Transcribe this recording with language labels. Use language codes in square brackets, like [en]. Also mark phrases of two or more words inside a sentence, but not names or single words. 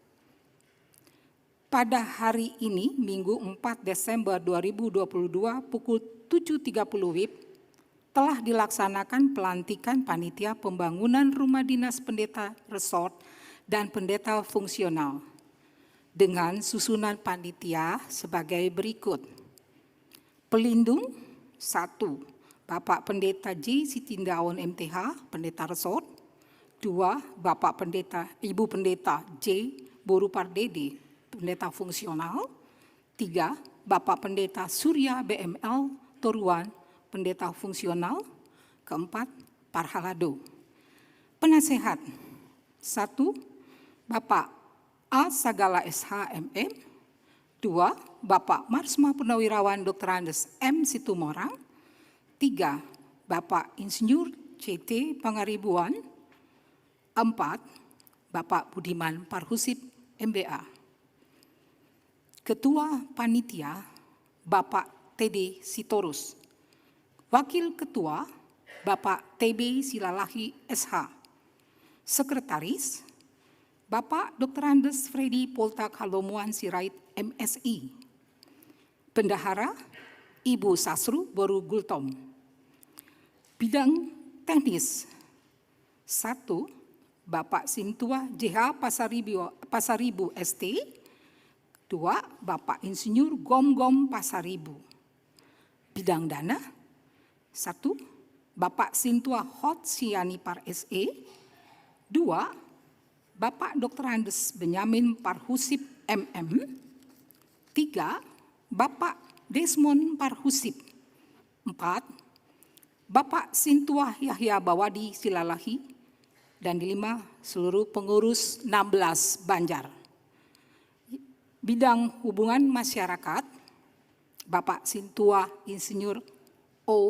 [id] Pada hari ini, Minggu 4 Desember 2022, pukul 7.30 WIB, telah dilaksanakan pelantikan panitia pembangunan rumah dinas pendeta resort dan pendeta fungsional, dengan susunan panitia sebagai berikut. Pelindung 1, Bapak Pendeta J. Sitindaun MTH, Pendeta Resort. 2, Ibu Pendeta J. Boru Pardede, Pendeta Fungsional. 3, Bapak Pendeta Surya BML Toruan, Pendeta Fungsional. 4, Parhalado. Penasehat 1, Bapak A. Sagala SHMM. 2, Bapak Marsma Purnawirawan Dr. Andes M. Situmorang. 3, Bapak Insinyur CT Pangaribuan. 4, Bapak Budiman Parhusip MBA. Ketua Panitia, Bapak TD Sitorus. Wakil Ketua, Bapak TB Silalahi SH. Sekretaris, Bapak Dr. Andes Freddy Poltak Halomuan Sirait MSI. Bendahara, Ibu Sasru Boru Gultom. Bidang teknis 1, Bapak Sintua JH Pasaribu ST. 2, Bapak Insinyur Gom Pasaribu. Bidang dana 1, Bapak Sintua Hot Sianipar SE. 2, Bapak Dr. Andes Benyamin Parhusip MM. 3. Bapak Desmond Parhusip. 4. Bapak Sintua Yahya Bawadi Silalahi. Dan 5. Seluruh pengurus 16 Banjar. Bidang hubungan masyarakat, Bapak Sintua Insinyur O.